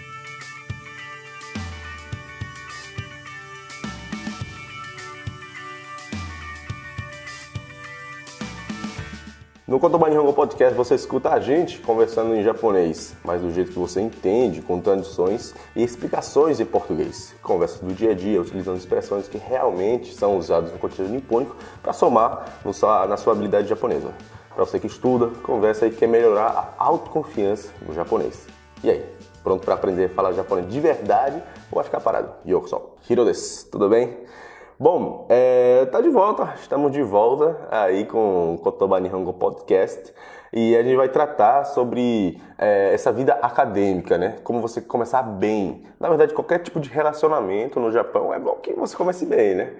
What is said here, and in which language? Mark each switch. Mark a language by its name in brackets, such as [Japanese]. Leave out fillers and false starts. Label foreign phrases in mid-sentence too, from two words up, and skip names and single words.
[Portuguese] No Kotoba Nihongo Podcast você escuta a gente conversando em japonês, mas do jeito que você entende, com traduções e explicações em português. Conversas do dia a dia, utilizando expressões que realmente são usadas no cotidiano nipônico para somar na sua habilidade japonesa. Para você que estuda, conversa e quer melhorar a autoconfiança no japonês. E aí, pronto para aprender a falar japonês de verdade ou vai ficar parado? [Japanese] ようこそ、Hiroです, [Portuguese] tudo bem? Bom, estamos de volta aí com o Kotoba Nihongo Podcast e a gente vai tratar sobre essa vida acadêmica, né? Como você começar bem. Na verdade, qualquer tipo de relacionamento no Japão é bom que você comece bem, né?